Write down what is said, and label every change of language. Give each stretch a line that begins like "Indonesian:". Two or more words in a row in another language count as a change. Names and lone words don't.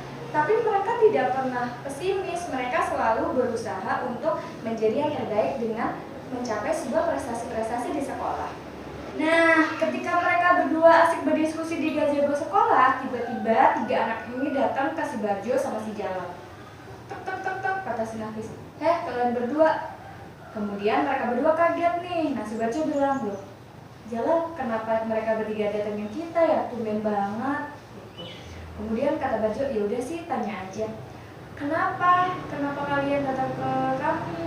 Indonesian: Tapi mereka tidak pernah pesimis, mereka selalu berusaha untuk menjadi yang terbaik dengan mencapai sebuah prestasi-prestasi di sekolah. Nah, ketika mereka berdua asik berdiskusi di gazebo sekolah, tiba-tiba tiga anak ini datang ke si Barjo sama si Jalal. Tek tek tek tek, kata si Nafis. Kalian berdua. Kemudian mereka berdua kaget nih. Nah, si Barjo bilang, loh, Jalal, kenapa mereka bertiga datengin kita ya? Tumben banget. Kemudian kata Barjo, ya udah sih, tanya aja. Kenapa kalian datang ke kami?